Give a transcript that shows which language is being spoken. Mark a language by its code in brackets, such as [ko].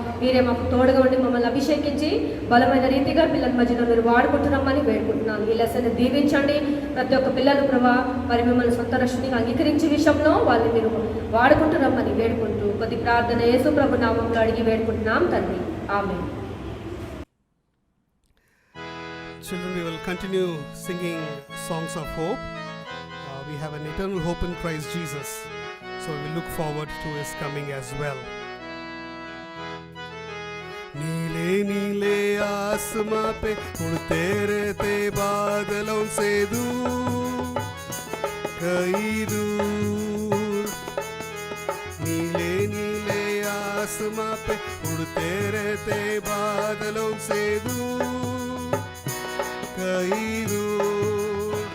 [te] మీరే మాకు తోడుగా ఉండి మమ్మల్ని అభిషేకించి బలమైన రీతిగా పిల్లల మధ్యలో మీరు వాడుకుంటున్నామని వేడుకుంటున్నాను. ఈ లెసన్ని దీవించండి. ప్రతి ఒక్క పిల్లలు ప్రభా మరి మిమ్మల్ని సొంత రక్షణగా అంగీకరించే విషయంలో వాళ్ళని మీరు వాడుకుంటున్నామని వేడుకుంటూ కొద్ది ప్రార్థన యేసు ప్రభు నామంలో అడిగి వేడుకుంటున్నాం తండ్రి. ఆమేన్. [en] Children, we will continue singing songs of hope. We have an eternal hope in Christ Jesus, so we look forward to his coming as well. [hi] नीले नीले आसमां पे उड़ते रहते बादलों से दूर, कहीं दूर. नीले नीले आसमां पे उड़ते रहते बादलों से दूर, कहीं दूर.